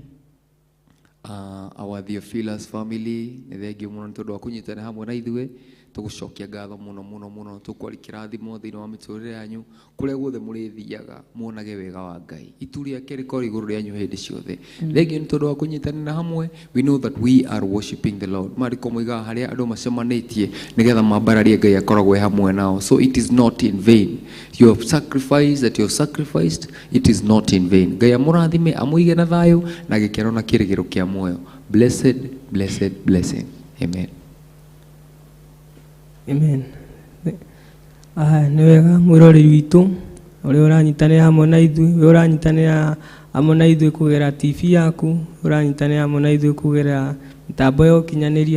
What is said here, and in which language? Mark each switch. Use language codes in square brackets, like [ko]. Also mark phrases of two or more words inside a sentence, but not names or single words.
[en] Our Theophilus family, [ki] nĩ thengiũ mũno nĩ tondũ wa kũnyitana hamwe na ithuĩ. Tũgũcokia ngatho mũno mũno mũno, tũkwari kĩrathimo thĩinĩ wa mĩtũrĩre yanyu kũrĩa guothe mũrĩthiaga, muonage wega wa Ngai. Itu rĩake rĩkorwo igũrũ rĩanyu hĩndĩ ciothe. Thengiũ nĩ tondũ wa kũnyitanĩra hamwe. [en] We know that we are worshiping the Lord. [ki] Mariko moigaga harĩa andũ macemanĩtie nĩgetha mambararie Ngai akoragwo hamwe nao. [en] So it is not in vain. Your sacrifice that you have sacrificed, it is not in vain. [ki] Ngai amũrathime, amũige na thayũ na gĩkeno na kĩrĩgĩro kĩa muoyo. [en] Blessed, blessed, blessing. [ki] Amen. Amen. Nĩ wega mwĩroreri witũ ũrĩa ũranyitanĩra hamwe na ithuĩ, ũrĩa ũranyitanĩra hamwe na ithuĩ kũgerera TV yaku, ũranyitanĩra hamwe na ithuĩ kũgerera mĩtambo ya ũkinyanĩria.